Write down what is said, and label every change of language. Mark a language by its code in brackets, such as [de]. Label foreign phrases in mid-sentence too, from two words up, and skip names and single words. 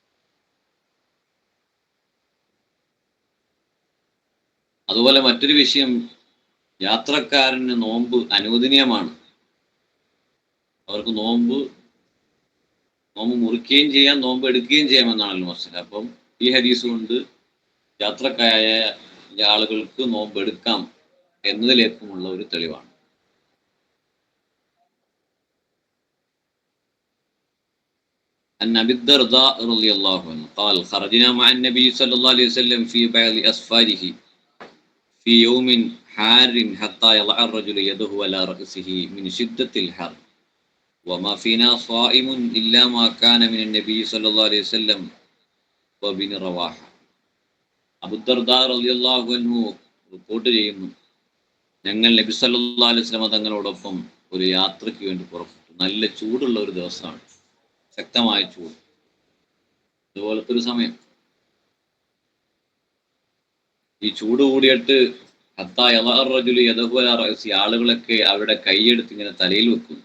[ml] അതുപോലെ മറ്റൊരു വിഷയം, യാത്രക്കാരന് നോമ്പ് അനുവദനീയമാണ്. അവർക്ക് നോമ്പ് മുറിക്കുകയും ചെയ്യാം, നോമ്പ് എടുക്കുകയും ചെയ്യാമെന്നാണല്ലോ മസ്അല. അപ്പം ഈ ഹദീസ് കൊണ്ട് യാത്രക്കാരായ ആളുകൾക്ക് നോമ്പ് എടുക്കാം എന്നതിലേക്കുമുള്ള ഒരു തെളിവാണ്. [ar] عن أبي الدرداء رضي الله عنه قال خرجنا مع النبي صلى الله عليه وسلم في بعض أسفاره في يوم حار حتى يضع الرجل يده على رأسه من شدة الحر وما فينا صائم إلا ما كان من النبي صلى الله عليه وسلم وبن رواحة. [ml] അബൂ ദർദാ [ar] رضي الله عنه [ml] റിപ്പോർട്ട് ചെയ്യുന്നു, ഞങ്ങൾ നബി [ar] صلى الله عليه وسلم [ml] തങ്ങളോടൊപ്പം ഒരു യാത്രയ്ക്ക് വേണ്ടി പുറപ്പെട്ടു. നല്ല ചൂടുള്ള ഒരു ദിവസമാണ്, ശക്തമായ ചൂട്. അതുപോലത്തെ ഒരു സമയം. ഈ ചൂട് കൂടിയിട്ട് [ar] حتى يضع الرجل يده على رأسه, [ml] ആളുകളൊക്കെ അവരുടെ കൈയെടുത്ത് ഇങ്ങനെ തലയിൽ വെക്കുന്നു.